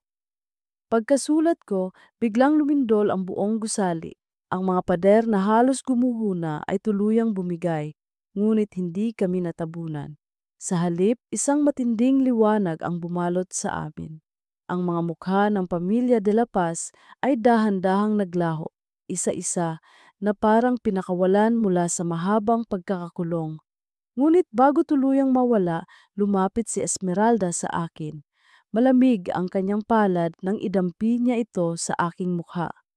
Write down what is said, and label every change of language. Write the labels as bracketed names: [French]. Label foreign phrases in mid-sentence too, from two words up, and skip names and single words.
[Filipino] Pagkasulat ko, biglang lumindol ang buong gusali. Ang mga pader na halos gumuhuna ay tuluyang bumigay, ngunit hindi kami natabunan. Sa halip, isang matinding liwanag ang bumalot sa amin. Ang mga mukha ng pamilya de la Paz ay dahan-dahang naglaho, isa-isa, na parang pinakawalan mula sa mahabang pagkakakulong. Ngunit bago tuluyang mawala, lumapit si Esmeralda sa akin. Malamig ang kanyang palad nang idampi niya ito sa aking mukha.